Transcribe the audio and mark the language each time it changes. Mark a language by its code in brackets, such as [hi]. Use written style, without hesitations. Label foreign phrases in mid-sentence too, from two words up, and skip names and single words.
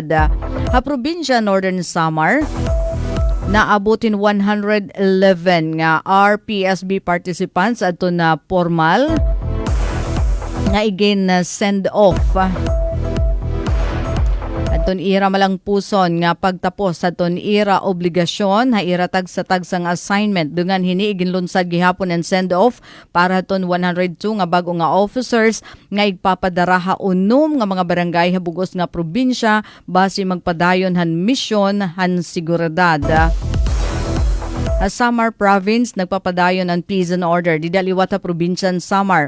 [war] Ha probinsya Northern Samar naabutin 111 nga RPSB participants ato na formal nga igin [en] send off. [war] Aton ira malang puson nga pagtapos aton ira obligasyon ha iratag sa tagsang assignment dungan hiniigin lunsad gihapon and [en] send off [war] para aton 102 nga bago nga officers nga igpapadara ha unom nga mga barangay ha bugos nga probinsya base magpadayon han misyon han seguridad. Sa Samar Province nagpapadayon ang [en] peace and order [war] di daliwat ha probinsyan Samar.